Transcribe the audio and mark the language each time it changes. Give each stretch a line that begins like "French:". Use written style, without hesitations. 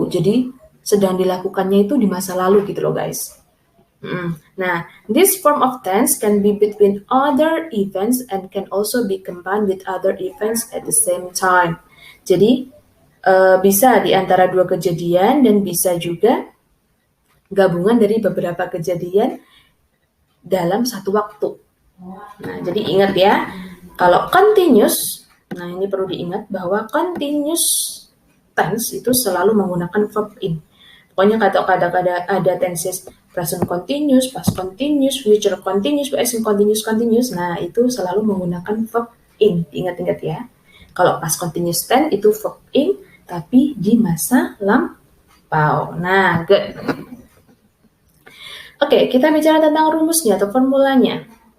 Indonesian: Jadi sedang dilakukannya itu di masa lalu gitu loh guys.
English: Nah, this form of tense can be between other events and can also be combined with other events at the same time.
Indonesian: Jadi bisa di antara dua kejadian dan bisa juga gabungan dari beberapa kejadian dalam satu waktu. Nah, jadi ingat ya, kalau continuous, nah ini perlu diingat bahwa continuous tense itu selalu menggunakan verb in. Pokoknya kata-kata ada tenses present continuous, past continuous, future continuous, present continuous. Nah, itu selalu menggunakan verb in. Ingat-ingat ya. Kalau past continuous tense itu verb in, tapi di masa lampau. Nah, good. Oke, kita bicara tentang rumusnya atau formulanya.